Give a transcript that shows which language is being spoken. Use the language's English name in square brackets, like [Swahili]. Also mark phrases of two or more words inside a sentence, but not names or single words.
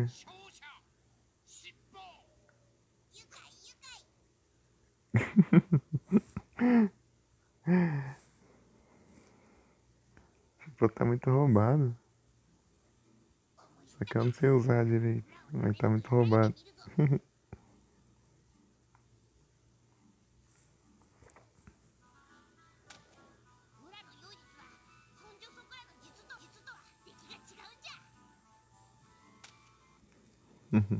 [Japanese] 勝者尻尾 [Portuguese] Tipo, tá muito roubado. Só que eu não sei usar direito. Mas tá muito roubado. [Japanese] 村の妖術は本所そこらの術とは出来が違うんじゃ